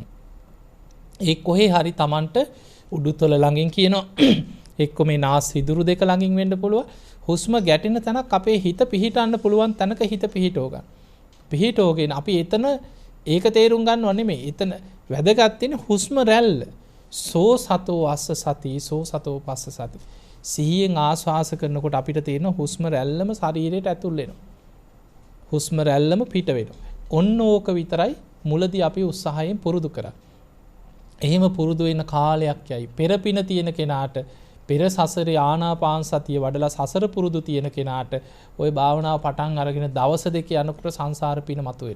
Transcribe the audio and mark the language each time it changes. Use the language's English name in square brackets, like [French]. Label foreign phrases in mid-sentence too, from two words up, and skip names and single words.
[Sinhala] ඒ කොහේ හරි Tamanට උඩුතල ළඟින් කියනවා එක්ක මේ නාස් සිදුරු දෙක ළඟින් වෙන්න පුළුවන්. හුස්ම ගැටෙන තැනක් අපේ හිත පිහිටන්න පුළුවන් තැනක හිත පිහිටව ගන්න. පිහිටවගෙන අපි එතන ඒක තේරුම් ගන්නව නෙමෙයි. එතන වැදගත් වෙන්නේ හුස්ම රැල්ල. [Pali] සෝ සතෝ අස්ස සති සෝ සතෝ පස්ස සති. [Sinhala] සිහියෙන් ආස්වාස කරනකොට අපිට තේරෙන හුස්ම රැල්ලම ශරීරයට ඇතුල් වෙනවා. හුස්ම රැල්ලම පිට වෙනවා. ඔන්න ඕක විතරයි මුලදී අපි උත්සාහයෙන් පුරුදු කරා. එහෙම පුරුදු වෙන කාලයක් යයි. පෙරපින තියෙන කෙනාට පෙර සසරේ ආනාපාන සතිය වඩලා සසර පුරුදු තියෙන කෙනාට ওই භාවනාව පටන් අරගෙන දවස් දෙක යනකොට සංසාර පින මතුවෙනවා.